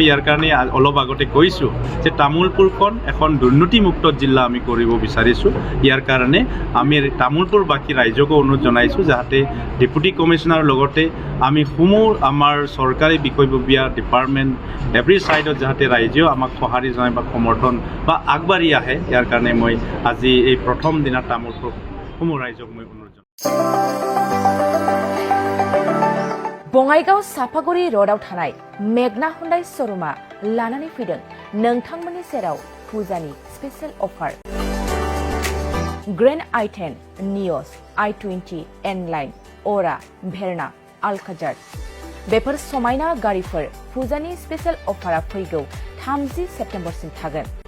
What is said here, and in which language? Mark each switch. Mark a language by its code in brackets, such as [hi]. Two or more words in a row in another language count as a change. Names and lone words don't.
[as] ইয়াৰ কাৰণে অলপ আগতে কৈছোঁ যে তামোলপুৰখন এখন দুৰ্নীতিমুক্ত জিলা আমি কৰিব বিচাৰিছোঁ ইয়াৰ কাৰণে আমি তামোলপুৰবাসী ৰাইজকো অনুৰোধ জনাইছোঁ যাতে ডেপুটি কমিশ্যনাৰৰ লগতে আমি সমূহ আমাৰ চৰকাৰী বিষয়ববীয়া ডিপাৰ্টমেণ্ট [en] every side [as] যাতে ৰাইজেও আমাক সঁহাৰি জনায় বা সমৰ্থন বা আগবাঢ়ি আহে ইয়াৰ কাৰণে মই আজি এই প্ৰথম দিনা তামোলপুৰ সমূহ ৰাইজক মই অনুৰোধ [brx] बङाइगाव साफागुरि र'डआव थानाय मेगना हुन्डाइ श'रुमा लानानै फैदों नोंथांमोननि सेराव फुजानि [en] special offer [brx] ग्रेन्ड i10 नियस i20 N-लाइन अरा भेरना आलकाजार बेफोर समायना गारिफोर फुजानि [en] special offer [brx] फैगौ 30 सेप्तेम्बरसिम थागोन